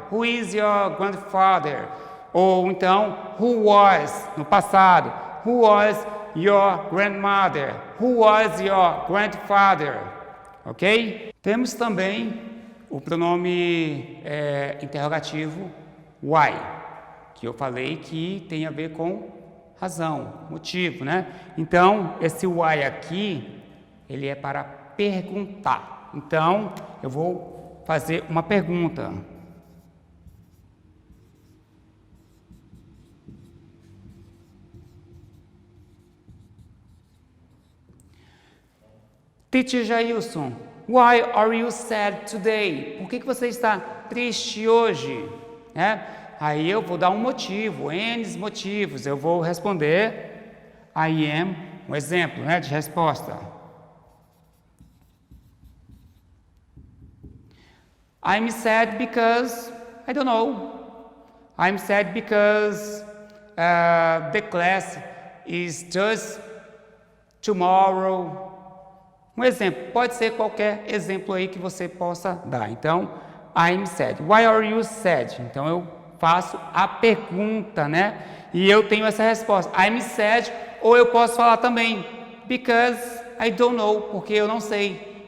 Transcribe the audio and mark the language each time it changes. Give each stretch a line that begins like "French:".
English: Who is your grandfather?
Portuguese: Ou então,
English: who was,
Portuguese: no passado,
English: who was your grandmother? Who was your grandfather? Ok?
Portuguese: Temos também o pronome interrogativo why, que eu falei que tem a ver com razão, motivo, né? Então, esse why aqui, ele é para perguntar. Então, eu vou fazer uma pergunta.
English: Teacher Jailson, why are you sad today?
Portuguese: Por que você está triste hoje? Aí eu vou dar um motivo, N motivos. Eu vou responder
English: I am,
Portuguese: um exemplo, de resposta.
English: I'm sad because, I don't know. I'm sad because the class is just tomorrow.
Portuguese: Um exemplo, pode ser qualquer exemplo aí que você possa dar. Então,
English: I'm sad. Why are you sad?
Portuguese: Então, eu faço a pergunta, E eu tenho essa resposta.
English: I'm sad,
Portuguese: ou eu posso falar também,
English: because I don't know,
Portuguese: porque eu não sei.